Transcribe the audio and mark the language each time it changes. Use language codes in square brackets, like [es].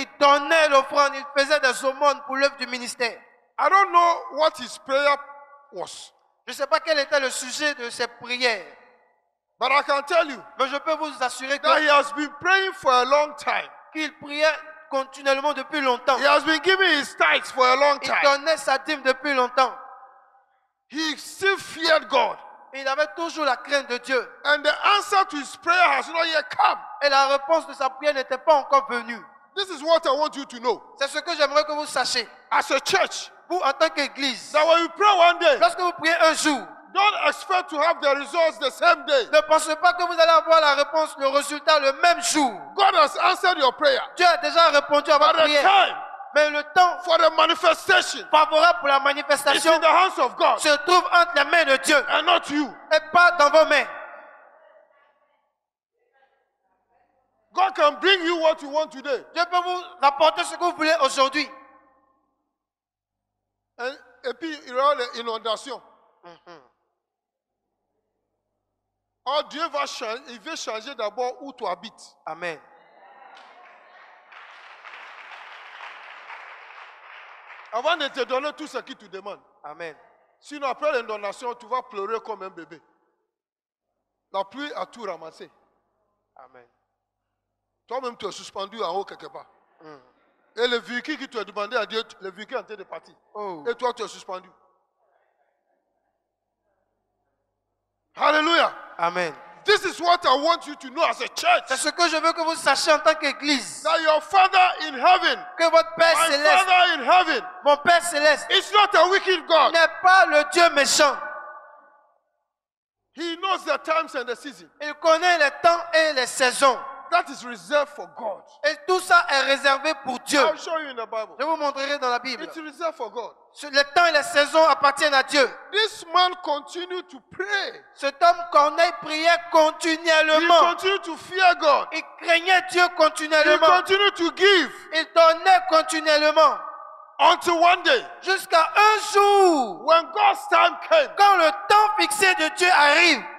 [fr] il donnait l'offrande, il faisait des aumônes pour l'œuvre du ministère. [en] I don't know what his prayer was, [fr] Je ne sais pas quel était le sujet de ses prières, [en] but I can tell you [fr] mais je peux vous assurer [en] that he has been praying for a long time. [fr] qu'il priait continuellement depuis longtemps. [en] He has been giving his tithes for a long [fr] Il [en] time. [fr] donnait sa dîme depuis longtemps. [en] He still feared God. [fr] Il avait toujours la crainte de Dieu. [en] And the answer to his prayer has not yet come. [fr] Et la réponse de sa prière n'était pas encore venue. [en] This is what I want you to know. [fr] C'est ce que j'aimerais que vous sachiez. [en] As a church, [fr] Vous, en tant qu'église, [en] that when you pray one day, [fr] lorsque vous priez un jour, [en] don't expect to have the results the same day. [fr] ne pensez pas que vous allez avoir la réponse, le résultat le même jour. [en] God has answered your prayer. [fr] Dieu a déjà répondu à [en] But [fr] votre [en] the [fr] prière. [en] time [fr] Mais le temps [en] for the manifestation [fr] favorable pour la [en] is [fr] manifestation [en] in the hands of God [fr] se trouve entre les mains de Dieu [en] and not you. [fr] et pas dans vos mains. [en] God can bring you what you want today. [fr] Dieu peut vous rapporter ce que vous voulez aujourd'hui. Et puis, il y aura l'inondation. Or, Dieu va changer, il veut changer d'abord où tu habites. Amen. Avant de te donner tout ce qu'il te demande. Amen. Sinon, après l'inondation, tu vas pleurer comme un bébé. La pluie a tout ramassé. Amen. Toi-même, tu es suspendu en haut quelque part. Et le véhicule qui t'a demandé à Dieu, le véhicule est en train de partir. Oh. Et toi, tu es suspendu. Hallelujah. Amen. [en] This is what I want you to know as a church. [fr] C'est ce que je veux que vous sachiez en tant qu'église. [en] That your Father in heaven, [fr] Que votre Père [en] my [fr] céleste, [en] Father in heaven, [fr] mon Père céleste, [en] is not a wicked God. [fr] n'est pas le Dieu méchant. [en] He knows the times and the seasons. [fr] Il connaît les temps et les saisons. [en] That is reserved for God. [fr] Et tout ça est réservé pour Dieu. [en] I'll show you in the Bible. [fr] Je vous montrerai dans la Bible. [en] It's reserved for God. [fr] Les temps et les saisons appartiennent à Dieu. [en] This man continued to pray. [fr] Cet homme Corneille priait [en] He [fr] continuellement. [en] continued to fear God. [fr] Il craignait Dieu [en] He [fr] continuellement. [en] continued to give [fr] Il donnait continuellement. [en] until one day, [fr] Jusqu'à un jour, [en] when God's time came, [fr] quand le temps fixé de Dieu arrive,